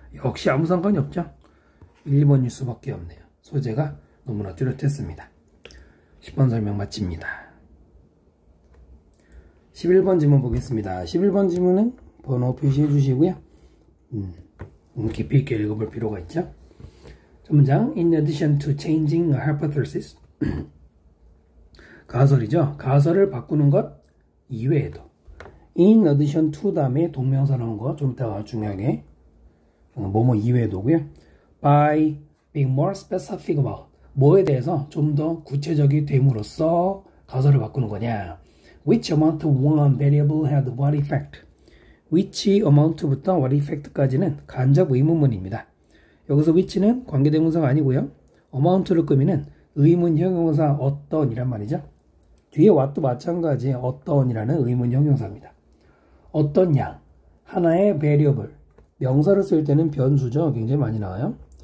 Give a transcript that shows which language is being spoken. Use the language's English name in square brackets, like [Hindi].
[Korean] 역시 아무 상관이 없죠. 1번일 수밖에 없네요. 소재가 너무나 뚜렷했습니다. 10번 설명 마칩니다. 11번 지문 보겠습니다. 11번 지문은 번호 표시해 주시고요. 깊이 있게 읽어볼 필요가 있죠. 첫 문장, [English] in addition to changing a hypothesis. [Korean] 가설이죠. 가설을 바꾸는 것 이외에도. [English] in addition to [Korean] 다음에 동명사 나온 거 좀 이따가 중요하게 뭐뭐 이외에도고요. [English] by being more specific about, [Korean] 뭐에 대해서 좀 더 구체적이 됨으로써 가설을 바꾸는 거냐. [English] which amount of one variable had what effect. [Korean] which amount부터 what effect까지는 간접 의문문입니다. 여기서 which는 관계대명사가 아니고요. amount를 끄미는 의문 형용사 어떤 이란 말이죠. 뒤에 what도 마찬가지의 어떤이라는 의문 형용사입니다. 어떤 양, 하나의 variable, 명사를 쓸 때는 변수죠. 굉장히 많이 나와요.